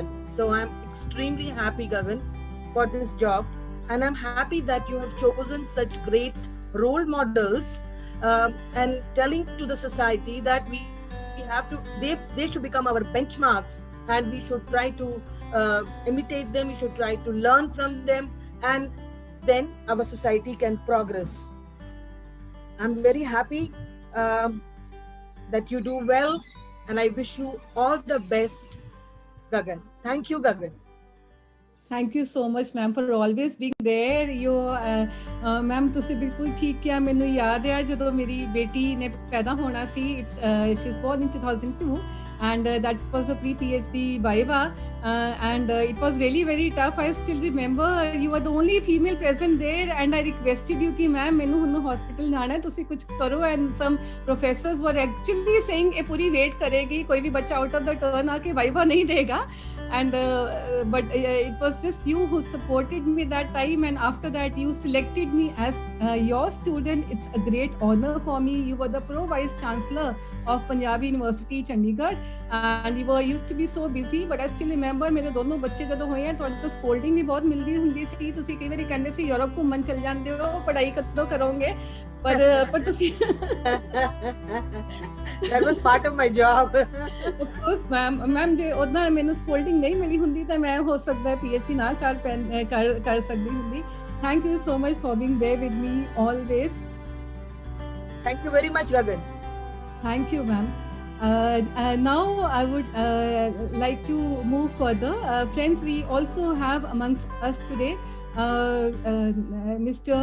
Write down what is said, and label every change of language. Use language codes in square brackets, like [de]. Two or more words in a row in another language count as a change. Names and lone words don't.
[en] So I'm extremely happy, Gagan, for this job, and I'm happy that you have chosen such great role models and telling to the society that we have to, they should become our benchmarks, and we should try to imitate them, we should try to learn from them, and then our society can progress. I'm very happy that you do well, and I wish you all the best, Gagan. Thank you, Gagan. Thank you so much, ma'am, for always being there. You, ma'am, [pa] ਤੁਸੀਂ ਬਿਲਕੁਲ ਠੀਕ ਕਿਹਾ। ਮੈਨੂੰ ਯਾਦ ਹੈ ਜਦੋਂ ਮੇਰੀ ਬੇਟੀ ਨੇ ਪੈਦਾ ਹੋਣਾ ਸੀ, [en] she was born in 2002, and that was a pre-PhD viva, and it was really very tough. I still remember you were the only female present there, and I requested you कि ma'am [pa] ਮੈਨੂੰ ਹੁਣ hospital ਜਾਣਾ ਹੈ, ਤੁਸੀਂ ਕੁਝ ਕਰੋ, [en] and some professors were actually saying [pa] ਇਹ ਪੂਰੀ wait ਕਰੇਗੀ, ਕੋਈ ਵੀ ਬੱਚਾ [en] out of the turn [hi] आके viva नहीं देगा, [en] and but it was just you who supported me that time, and after that you selected me as your student. It's a great honor for me. You were the pro vice chancellor of Punjab University, Chandigarh, and you were used to be so busy, but I still remember [pa] ਮੇਰੇ ਦੋਨੋਂ ਬੱਚੇ ਜਦੋਂ ਹੋਏ ਆ, ਤੁਹਾਡੇ ਤੋਂ scolding ਵੀ ਬਹੁਤ ਮਿਲਦੀ ਹੁੰਦੀ ਸੀ, ਤੁਸੀਂ ਕਈ ਵਾਰੀ ਕਹਿੰਦੇ ਸੀ ਯੂਰਪ ਘੁੰਮਣ ਚਲ ਜਾਂਦੇ ਹੋ, ਪੜ੍ਹਾਈ ਕਦੋਂ ਕਰੋਗੇ, ਪਰ ਤੁਸੀਂ [en] that was part of my job. Of course, ma'am, [pa] ਜੇ ਉਹਦਾ ਮੈਨੂੰ scolding ਨਹੀਂ ਮਿਲੀ ਹੁੰਦੀ ਤਾਂ ਮੈਂ ਹੋ ਸਕਦਾ PhD ਨਾ ਕਰ ਸਕਦੀ ਹੁੰਦੀ. [en] Thank you so much for being there with me always. Thank you very much, Gagan. Thank you, ma'am. Now I would like to move further. Friends, we also have amongst us today Mr.